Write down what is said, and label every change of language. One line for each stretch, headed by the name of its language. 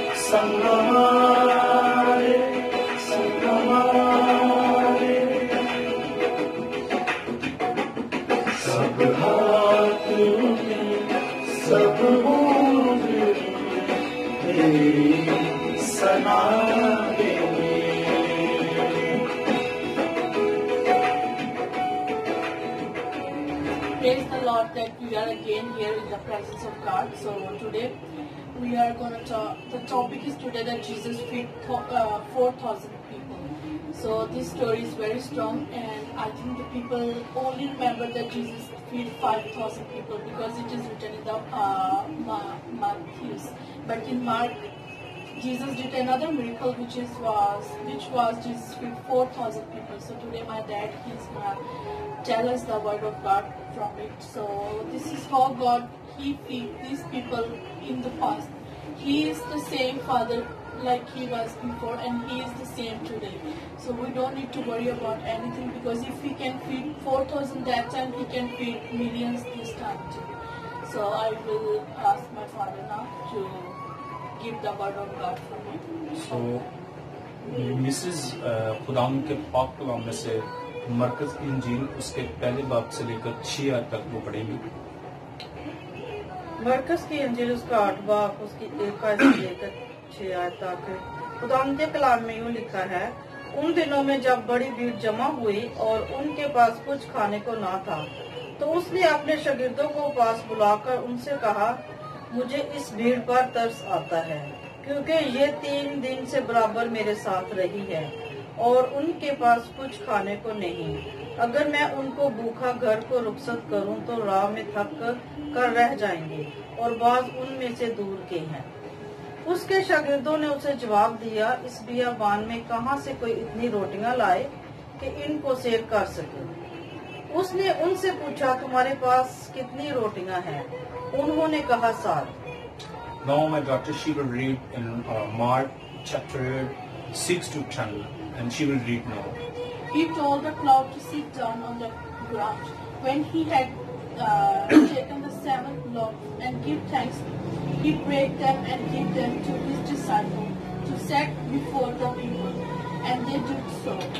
Urdu: سنگ ہمارے، سنگ ہمارے، سب ہاتھ اٹھے، سب منہ تیری ثنا دیں گے۔
English: Praise the Lord that we are again here in the presence of God. So today we are going to talk, the topic is today that Jesus fed 4,000 people. So this story is very strong, and I think the people only remember that Jesus fed 5,000 people because it is written in the Matthew. But in Mark, Jesus did another miracle, which was Jesus fed 4,000 people. So today my dad is gonna tell us the word of God from it. So this is how God He feed these people in the past. He is the same Father like He was before, and He is the same today. So we don't need to worry about anything, because if He can feed 4,000 that time, He can feed millions this time too. So I will ask my father now to give the word of God for me.
Urdu: So Mrs خداوند کے پاک کلام میں سے مرکز کی انجیل اس کے پہلے باب سے لے کر 6 آیت تک وہ پڑھیں گی۔ مرکز کی انجیل اس کا 8 باب اس کی 1 آیت سے لے کر 6 آیت تک خداوند کے کلام میں یوں لکھا ہے، ان دنوں میں جب بڑی بھیڑ جمع ہوئی اور ان کے پاس کچھ کھانے کو نہ تھا، تو اس نے اپنے شاگردوں کو پاس بلا کر ان سے کہا، مجھے اس بھیڑ پر ترس آتا ہے، کیونکہ یہ 3 دن سے برابر میرے ساتھ رہی ہے اور ان کے پاس کچھ کھانے کو نہیں۔ اگر میں ان کو بھوکا گھر کو رخصت کروں تو راہ میں تھک کر رہ جائیں گے، اور بعض ان میں سے دور کے ہیں۔ اس کے شاگردوں نے اسے جواب دیا، اس بیابان میں کہاں سے کوئی اتنی روٹیاں لائے کہ ان کو سیر کر سکے؟ اس نے ان سے پوچھا، تمہارے پاس کتنی روٹیاں ہیں؟ انہوں نے کہا 7۔
English: Now my daughter, she will read in Mark chapter 6 to 10, and she will read now. He told the crowd to sit down on the ground. When he had taken the 7 loaves and give thanks, he broke them and gave them to his disciples to set before the people, and they did so.